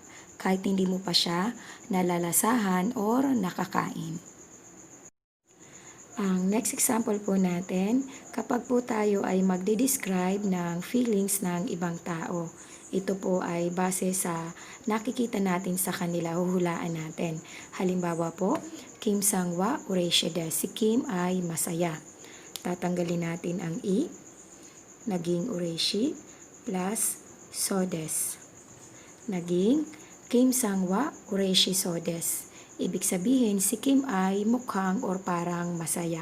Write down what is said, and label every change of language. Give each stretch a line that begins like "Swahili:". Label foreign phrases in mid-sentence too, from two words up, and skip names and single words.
Filipino: Kahit hindi mo pa siya nalalasahan or nakakain. Ang next example po natin, kapag po tayo ay magde-describe ng feelings ng ibang tao. Ito po ay base sa nakikita natin sa kanila, huhulaan natin. Halimbawa po,
Japanese: キムさんは 嬉しい です.
Filipino: Si Kim ay masaya. Tatanggalin natin ang i, naging ureshi, plus
Japanese: そう です.
Filipino: Naging
Japanese: キムさんは 嬉し そう です.
Filipino: Ibig sabihin, si Kim ay mukhang or parang masaya.